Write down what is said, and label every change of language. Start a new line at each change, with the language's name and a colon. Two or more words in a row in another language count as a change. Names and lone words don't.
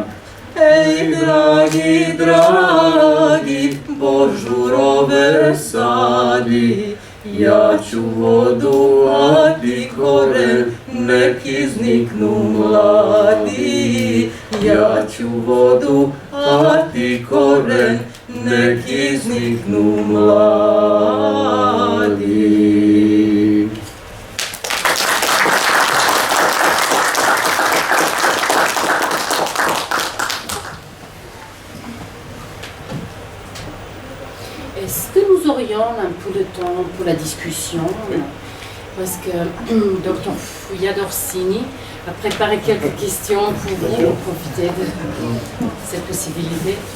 Serbian: Ej, dragi, dragi, božurove sadi, ja ću vodu, a ti koren, nek izniknu mladi. Ja ću vodu, a ti koren, nek izniknu mladi.
French: Est-ce que nous aurions un peu de temps pour la discussion? Parce que Dr Fouillade Orsini a préparé quelques questions pour vous, pour profiter de cette possibilité.